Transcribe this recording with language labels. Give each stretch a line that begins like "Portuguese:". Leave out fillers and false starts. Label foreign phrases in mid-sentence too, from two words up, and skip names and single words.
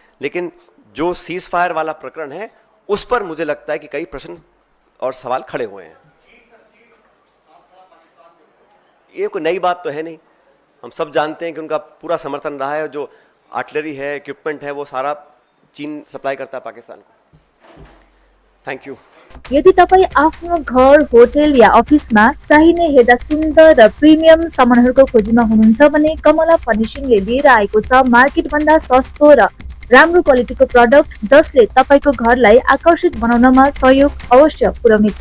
Hindi: लेकिन जो
English: ceasefire
Hindi: वाला प्रकरण है, उस पर मुझे लगता है कि कई प्रश्न और सवाल खड़े हुए हैं। ये कोई नई बात तो है नहीं, हम सब जानते हैं कि उनका पूरा समर्थन रहा है। जो आर्टिलरी है, इक्विपमेंट है, वो सारा चीन सप्लाई करता है पाकिस्तान को।
English: Thank you.
Nepali: यदि तपाईँ आफ्नो घर, होटल या अफिसमा चाहिने हेर्दा सुन्दर र प्रिमियम सामानहरूको खोजीमा हुनुहुन्छ भने कमला फर्निशिङले लिएर आएको छ मार्केट भन्दा सस्तो र राम्रो क्वालिटीको प्रडक्ट, जसले तपाईको घरलाई आकर्षित बनाउनमा सहयोग अवश्य पुर्याउनेछ।